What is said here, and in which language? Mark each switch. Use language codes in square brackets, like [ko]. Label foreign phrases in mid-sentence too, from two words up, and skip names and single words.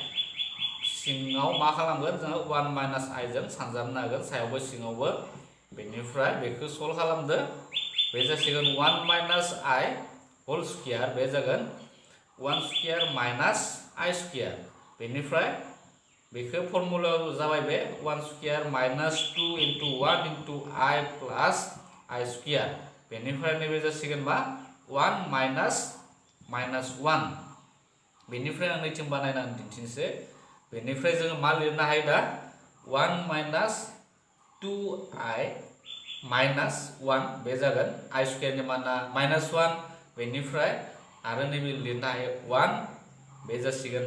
[brx] सिङाव मा खालामगोन जोङो [en] 1 minus i [brx] जों सानजाबनो हागोन सायावबो सिङावबो बेनिफ्राय बेखौ सल्भ खालामदो बे जासिगोन 1 [en] minus i whole square [brx] बे जागोन [en] 1 square minus i square [brx] बेनिफ्राय बेखौ फर्मुलायाव जाबाय बे [en] 1 square minus 2 into 1 into i plus i square [brx] बेनिफ्राय नैबे जासिगोन मा [en] 1 minus [brx] 1 बेनिफ्राय आं नैथिं बानायनानै दिन्थिनोसै बेनिफ्राय जोङो मा लिरनो हायो दा [en] 1 minus 2i minus 1 [brx] बे जागोन [en] i square [brx] माना [en] minus 1 [brx] बेनिफ्राय आरो नैबे लिरनो हायो 1 बे जासिगोन